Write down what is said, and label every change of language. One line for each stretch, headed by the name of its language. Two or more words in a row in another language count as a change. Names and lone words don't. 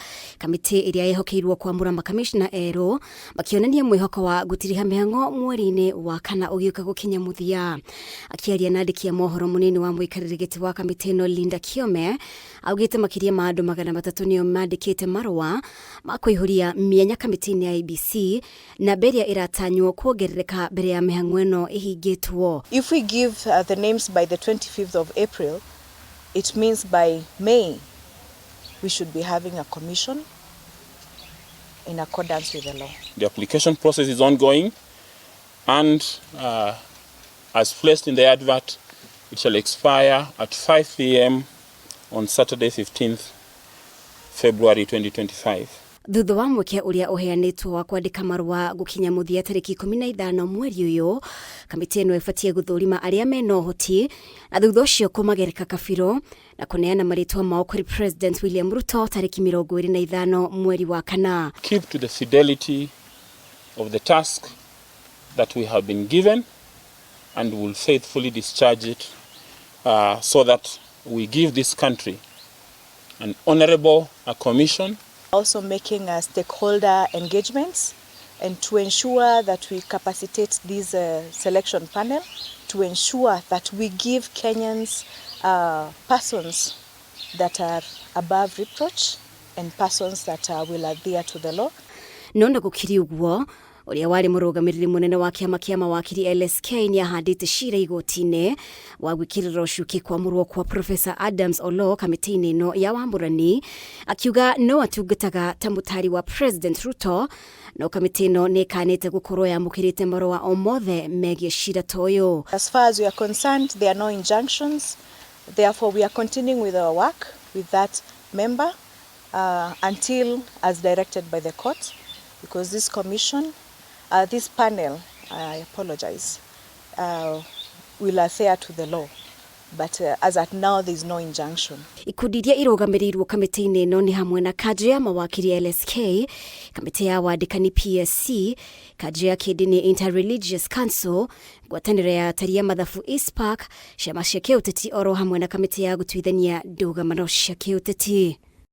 Kikuyu: Kamiti iria yehokeirwo kwamura makamishna erũ makionania mwihoko wa gutiriha mihango mweri-ini wa kana ugiuka gukinya muthia. Akiaria na andiki a mohoro munini wa muikarĩri giti wa kamiti ĩno Linda Kiome augite makiria ma andu 300 nio mandikite marua ma kuihuria mienya kamiti-ini ya Iebc na beria iratanywo kuongerereka mbere ya mihango ĩno ihingĩtwo.
English: If we give the names by the 25th of April, it means by May we should be having a commission in accordance with the law. The application process is ongoing and as placed in the advert, it shall expire at 5 p.m. on Saturday 15th February 2025.
Kikuyu: Thutha wa mweke uria uheanitwo wa kwandika marua gukinya muthia tariki 15 mweri uyu, kamiti ĩno ibatie guthurima aria mena ũhoti na thutha ucio kumagereka kabiro na kuneana maritwa mao kuri President William Ruto tariki 25 mweri wa kana.
English: Keep to the fidelity of the task that we have been given and will faithfully discharge it so that we give this country an honorable commission. Also making stakeholder engagements and to ensure that we capacitate this selection panel to ensure that we give Kenyans persons that are above reproach and persons that will adhere to the law.
Kikuyu: Nonda gukiri uguo uria wari murugamiriri munene wa kiama kia mawakiri LSK ni ahandite cira igoti-ini wa gwikirira ucuki kwamurwo kwa Professor Adams Olo kamiti-ini ĩno ya wamburani, akiuga no atungataga ta mutari wa President Ruto no kamiti ĩno ni kanite gukorwo yamukirite marua o mothe megie cira toyo.
English: As far as we are concerned, there are no injunctions. Therefore, we are continuing with our work with that member until as directed by the court, because this commission this panel, I apologize, will adhere to the law. But as at now, there is no injunction.
Kikuyu: Ikundi iria irugamirirwo kamiti-ini ĩno ni hamwe na kaji ya mawakiri LSK, kamiti ya wandikani PSC, kaji ya kidini Interreligious Council, ngwatanĩro ya atari ya mathabu Iebc, ciama cia kiũteti oro hamwe na kamiti ya gũtuithania ndũgamano cia kiũteti.